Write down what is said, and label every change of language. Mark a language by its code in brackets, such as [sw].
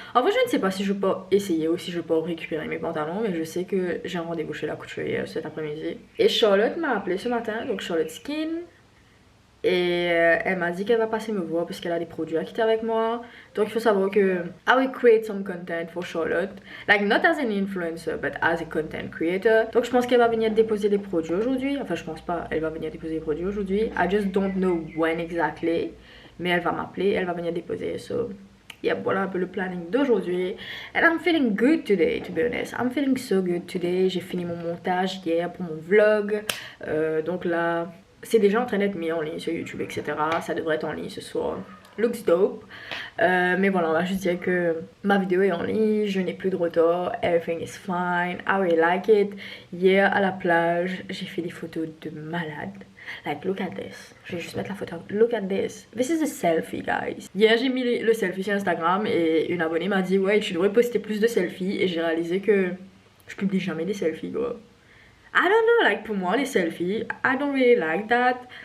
[fr] En fait, je ne sais pas si je peux essayer ou si je peux récupérer mes pantalons, mais je sais que j'ai un rendez-vous chez la couturière cet après-midi. Et Charlotte m'a appelé ce matin, donc Charlotte Skin. Et elle m'a dit qu'elle va passer me voir parce qu'elle a des produits à quitter avec moi. Donc il faut savoir que [en] I will create some content for Charlotte. Like not as an influencer but as a content creator. [fr] Donc je pense qu'elle va venir déposer les produits aujourd'hui. Enfin je pense pas, elle va venir déposer les produits aujourd'hui. [en] I just don't know when exactly. [fr] Mais elle va m'appeler, elle va venir déposer. [en] So yeah, [fr] voilà un peu le planning d'aujourd'hui. [en] And I'm feeling good today, to be honest. I'm feeling so good today. [fr] J'ai fini mon montage hier pour mon vlog. Donc là... C'est déjà en train d'être mis en ligne sur YouTube, etc. Ça devrait être en ligne ce soir. [en] Looks dope. [fr] Mais voilà, on va juste dire que ma vidéo est en ligne. Je n'ai plus de retard. [en] Everything is fine. I really like it. [fr] Hier, à la plage, j'ai fait des photos de malade. [en] Like, look at this. [fr] Je vais juste mettre la photo. [en] Look at this. This is a selfie, guys. [fr] Hier, j'ai mis le selfie sur Instagram et une abonnée m'a dit, ouais, tu devrais poster plus de selfies. Et j'ai réalisé que je publie jamais des selfies, quoi. [en] I don't know, like, [fr] pour moi, les selfies, [en] I don't really like that.